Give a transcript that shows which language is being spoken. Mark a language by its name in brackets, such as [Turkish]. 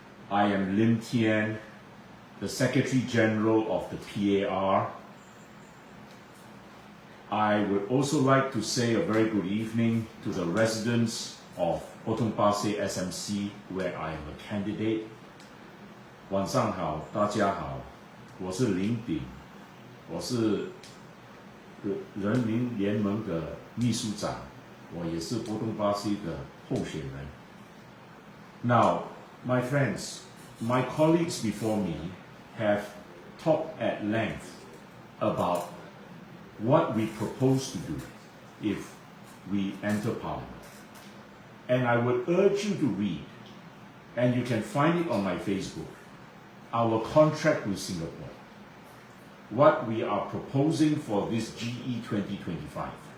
[English] I am Lim Tian, the Secretary General of the PAR. I would also like to say a very good evening to the residents of Potong Pasir SMC, where I am a candidate. [Chinese] 晚上好，大家好，我是林炳，我是人民联盟的秘书长，我也是波东巴西的候选人。 [English] Now, my friends, my colleagues before me have talked at length about what we propose to do if we enter Parliament. And I would urge you to read, and you can find it on my Facebook, our contract with Singapore, what we are proposing for this GE 2025.